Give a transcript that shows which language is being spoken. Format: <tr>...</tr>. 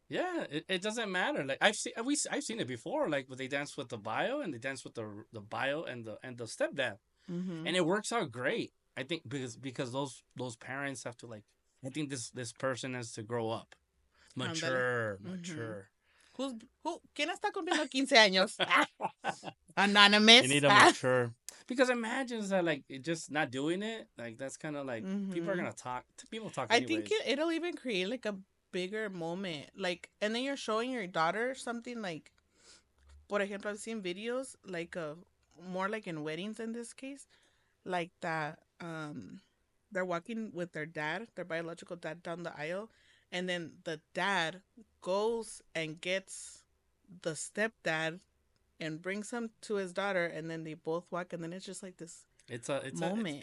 <en>yeah, it doesn't matter. Like I've seen it before. Like when they dance with the bio and they dance with the bio and the stepdad, Mm-hmm. and it works out great. I think because those parents have to like. I think this person has to grow up,</en> <es>Ándale. Mm-hmm.</es> <en>mature.</en> <es>¿Quién está cumpliendo 15 años?</es> <en>Anonymous. You need to mature because imagine that like just not doing it like that's kind of like people are Mm-hmm. gonna talk. People talk I think anyways. it'll even create like a bigger moment. Like, and then you're showing your daughter something like</en> <es>por ejemplo,</es> <en>I've seen videos like more like in weddings in this case, like that they're walking with their dad, their biological dad down the aisle, and then the dad goes and gets the stepdad and brings him to his daughter, and then they both walk, and then it's just like this moment.</en>